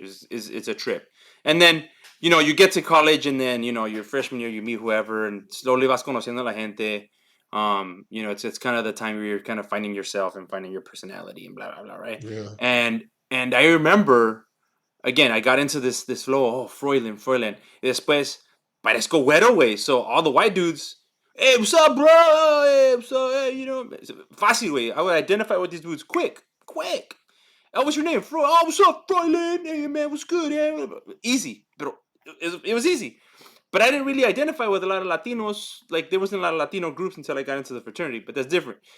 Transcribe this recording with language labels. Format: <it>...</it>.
<en>It's a trip. And then, you get to college and then, your freshman year you meet whoever and slowly</en> <es>vas conociendo a la gente.</es> <en>It's kind of the time where you're kind of finding yourself and finding your personality and blah blah blah, right? Yeah, And I remember again, I got into this flow. Oh, Froilan.</en> <es>Y después, parezco güero, güey.</es> <en>So all the white dudes, hey, what's up, bro? Hey, what's up? Hey,</en> <es>fácil, güey.</es> <en>I would identify with these dudes quick. Oh, what's your name? Oh, what's up, Froilan? Hey, man, what's good? Yeah? Easy, but it was easy. But I didn't really identify with a lot of Latinos. Like there wasn't a lot of Latino groups until I got into the fraternity. But that's different.</en>